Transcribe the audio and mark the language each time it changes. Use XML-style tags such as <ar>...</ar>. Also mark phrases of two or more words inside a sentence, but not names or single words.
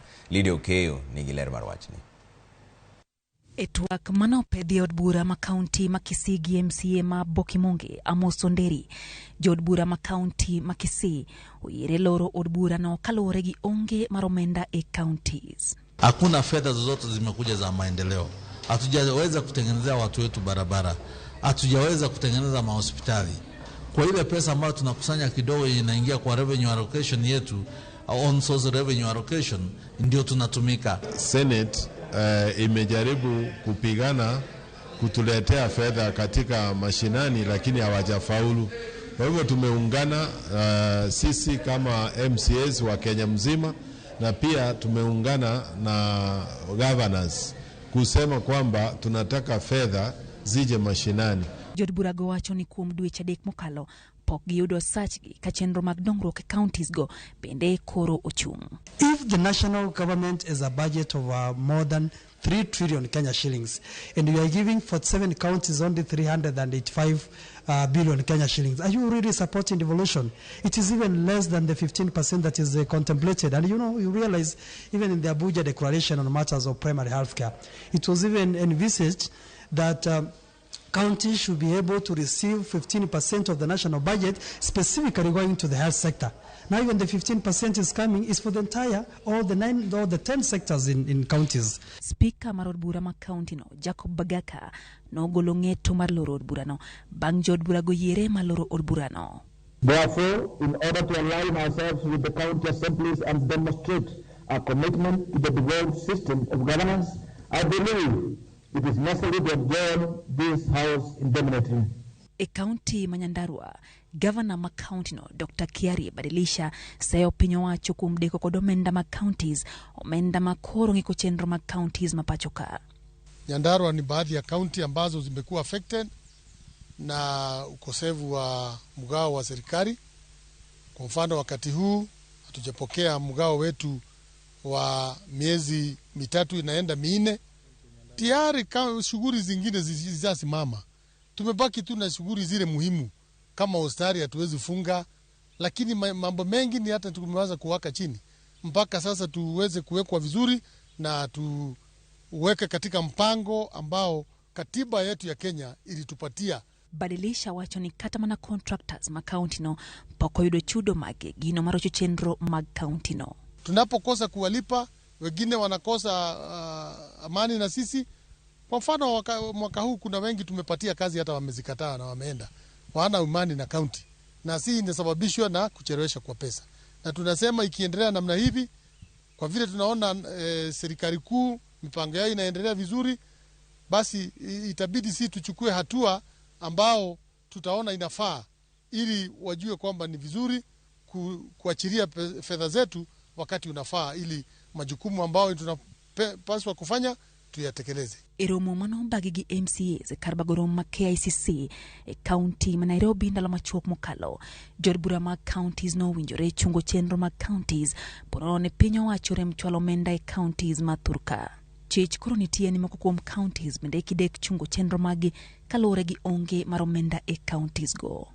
<luo>Lidia Okeyo nigi ler mar wachni. E twak mano pedhi od bura ma county ma Kisii gi MCA ma Bokimonge Amos Onderi, jod bura ma county ma Kisii oyere loro od bura no kaluwore gi onge mar omenda e counties.</luo> <sw>Hakuna fedha zozote zimekuja za maendeleo. Hatujaweza kutengenezea watu wetu barabara. Hatujaweza kutengeneza mahospitali. Kwa ile pesa ambayo tunakusanya kidogo inaingia kwa</sw> <en>revenue allocation</en> <sw>yetu,</sw> <en>on source revenue allocation,</en> <sw>ndio tunatumika. Senate imejaribu kupigana kutuletea fedha katika mashinani, lakini hawajafaulu. Kwa hivyo tumeungana sisi kama MCAs wa Kenya mzima, na pia tumeungana na governors kusema kwamba tunataka fedha zije mashinani.</sw> <luo>Jod bura go wacho ni kuom dweche adek mokalo pok giyudo sachgi ka chenro mag dongruok e counties go bende koro ochung'.</luo> <en>If the national government has a budget of more than 3 trillion Kenya shillings, and you are giving 47 counties only 385 billion Kenya shillings, are you really supporting devolution? It is even less than the 15% that is contemplated. And you realize even in the Abuja declaration on matters of primary health care, it was even envisaged that counties should be able to receive 15% of the national budget specifically going to the health sector. Now even the 15% is coming is for the entire, all the 10 sectors in counties.</en> <luo>Speaker marod bura ma county no, Jacob Bagaka, no golongeto mar loro od bura no, bang' jod bura go yere ma loro od bura no.</luo> <en>Therefore, in order to align ourselves with the county assemblies and demonstrate our commitment to the devolved system of governance, I believe it is necessary to adjourn this house indefinitely.</en> <luo>E county Manyandarua, governor ma county no, Dr. Kiari badilisha sayo pinyo wacho kumdeko kod omenda ma counties, omenda ma koro ngiko chenro ma counties mapachoka.</luo> <sw>Nyandarua ni baadhi ya county ambazo zimekuwa affected na ukosefu wa mgao wa serikali. Kwa mfano wakati huu hatujapokea mgao wetu wa miezi mitatu inaenda 4. Tayari shughuli zingine zizasimama. Tumebaki tu na shughuli zile muhimu kama hospitali hatuwezi funga, lakini mambo mengi ni hata tumeanza kuwaka chini. Mpaka sasa tuweze kuwekwa vizuri na tuweke katika mpango ambao katiba yetu ya Kenya ilitupatia.</sw> <luo>Badilisha wacho ni kata mana contractors ma county no poko yudo chudo mage gino marocho chenro mag county no.</luo> <sw>Tunapokosa kuwalipa, wengine wanakosa amani na sisi. Kwa mfano mwaka huu kuna wengi tumepatia kazi hata wamezikataa na wameenda. Wana imani na county. Na si inasababishwa na kuchelewesha kwa pesa. Na tunasema ikiendelea namna hivi, kwa vile tunaona serikali kuu mipango yao inaendelea vizuri, basi itabidi si tuchukue hatua ambao tutaona inafaa ili wajue kwamba ni vizuri kuachilia fedha zetu wakati unafaa, ili majukumu ambao tunapaswa kufanya tuyatekeleze.</sw> <luo>Eromo mano bagigi MCAs karbagorom ma KICC e county ma Nairobi ndalo machuok mokalo. Jod bura ma counties no winjore chungo chenro ma counties porone pinyo wacho rem chwalo omenda e counties ma Thurka. Chich koro nitie ni moko kuom counties bende kidek chungo chenro magi kalore gi onge mar omenda e counties go.</luo>